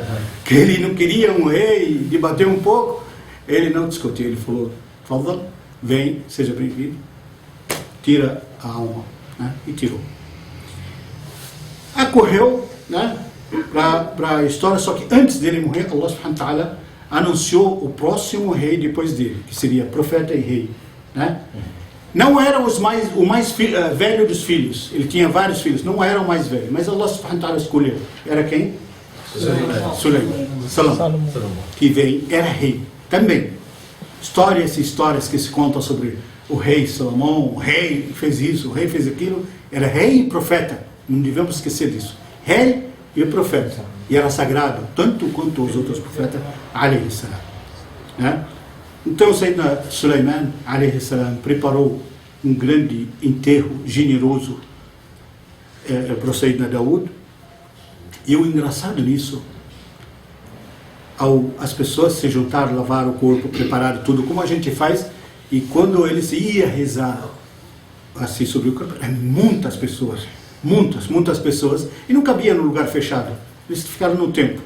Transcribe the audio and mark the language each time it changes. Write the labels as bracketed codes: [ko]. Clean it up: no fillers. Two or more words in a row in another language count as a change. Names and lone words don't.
[pt] Que ele não queria um rei, debateu um pouco. Ele não discutiu, ele falou, Fadal, vem, seja bem-vindo, tira a alma, né? E tirou. Acorreu, né, para a história, só que antes dele morrer, [ar] الله سبحانه وتعالى [pt] anunciou o próximo rei depois dele, que seria profeta e rei, né? Não era o mais velho dos filhos, ele tinha vários filhos, não era o mais velho, mas [ar] الله سبحانه وتعالى [pt] escolheu. Era quem? Salomão. Que veio, era rei também. Histórias que se contam sobre o rei Salomão, o rei fez isso, o rei fez aquilo. Era rei e profeta, não devemos esquecer disso. Rei e profeta, e era sagrado, tanto quanto os outros profetas, [ar] عليه السلام, [pt] né? Então Sayyidina Sulaiman, [ar] عليه السلام, [pt] preparou um grande enterro generoso, para o Sayyidina Daud. E o engraçado nisso, as pessoas se juntaram, lavaram o corpo, prepararam tudo, como a gente faz, e quando eles iam rezar assim sobre o corpo, muitas pessoas, muitas pessoas, e não cabia no lugar fechado, eles ficaram no templo.